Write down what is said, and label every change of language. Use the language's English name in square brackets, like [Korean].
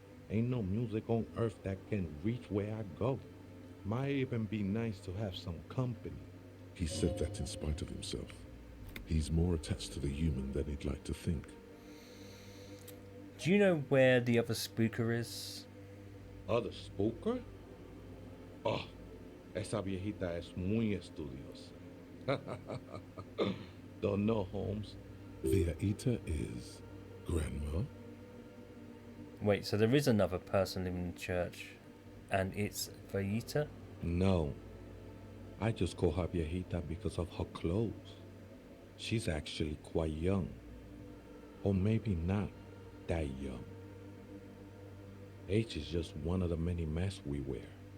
[English] Ain't no music on earth that can reach where I go. Might even be nice to have some company. He said that in spite of himself. He's more attached to the human than he'd like to think. Do you know where the other spooker is? Other spooker? [Spanish] Oh, esa viejita es muy estudiosa. [English] Don't know, Holmes. The Aita is Grandma? Wait, so there is another person living in the church, and it's Vayita? No. I just call her Viejita because of her clothes. She's actually quite young. Or maybe not that young. Age is just one of the many masks we wear.